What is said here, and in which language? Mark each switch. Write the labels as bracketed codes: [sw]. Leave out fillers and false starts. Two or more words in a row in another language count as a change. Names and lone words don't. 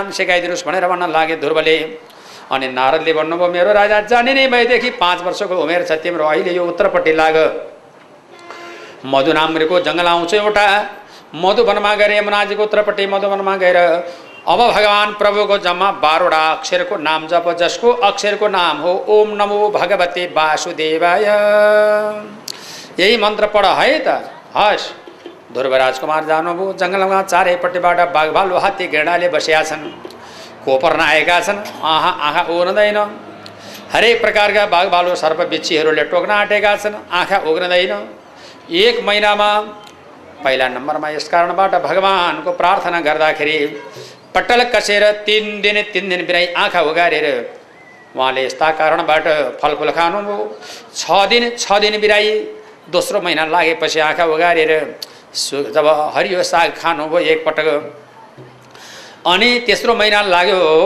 [ne] सिकाइदिनुहोस् भनेर भन्न लागे ध्रुवले अनि नारदले भन्नुभयो मेरो राजा जाने नै भएदेखि 5 वर्षको उमेर छ तिम्रो अहिले यो उत्तरपट्टि लाग मधुनाम्रीको जङ्गल आउँछ एउटा मधुवनमा गएर यमुनाजीको उत्तरपट्टि मधुवनमा गएर अब भगवान प्रभुको जम्मा 12वटा अक्षरको नाम जप जसको अक्षरको नाम हो [sa] ओम नमो भगवते वासुदेवाय [ne] यही मन्त्र पढ है त हस् ध्रुव राजकुमार जानुभयो जङ्गलमा चारैपट्टिबाट बाघ भालु हात्ती गेडाले बसेका छन् कोपर्न आएका छन् आँखा उग्रदैन हरेक प्रकारका बाघ भालु सर्प बिच्छीहरूले टोक्न आँटेका छन् आँखा उग्रदैन 1 महिनामा पहिला नम्बरमा यस कारणबाट भगवानको प्रार्थना गर्दाखेरि पट्टल कसेर 3 दिन बिराई आँखा उगारेर उहाँले यस्ता कारणबाट फलफुल खानुभयो 6 दिन बिराई दोस्रो महिना लागेपछि आँखा उगारेर जब हरियो साग खानुभयो एकपटक अनि तेस्रो महिना लाग्यो